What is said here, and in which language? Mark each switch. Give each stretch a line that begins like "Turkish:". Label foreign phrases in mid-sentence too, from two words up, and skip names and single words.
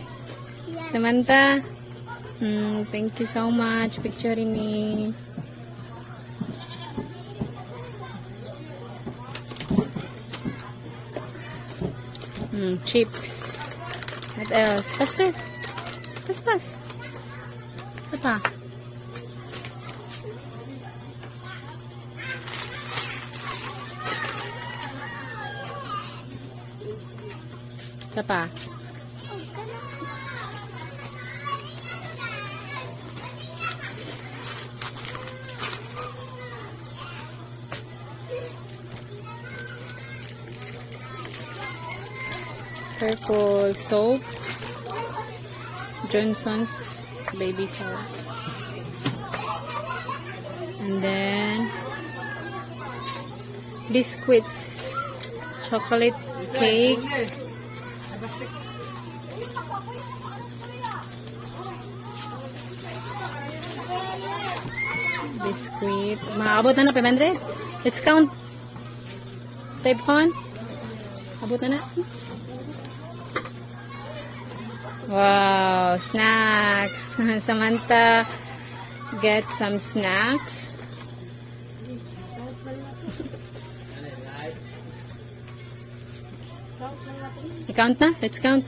English: Yes. Samantha? Thank you so much. Picturing me. Chips. What else? Faster.
Filipino: Pas. Ito pa. Ito pa.
English: Purple soap. Johnson's baby soap. And then biscuits. Chocolate cake. Biscuit.
Cebuano: Maabot na 500.
English: Let's count. Type on.
Cebuano: Abot na.
English: Wow, snacks. Samantha get some snacks. I-count na? Let's count.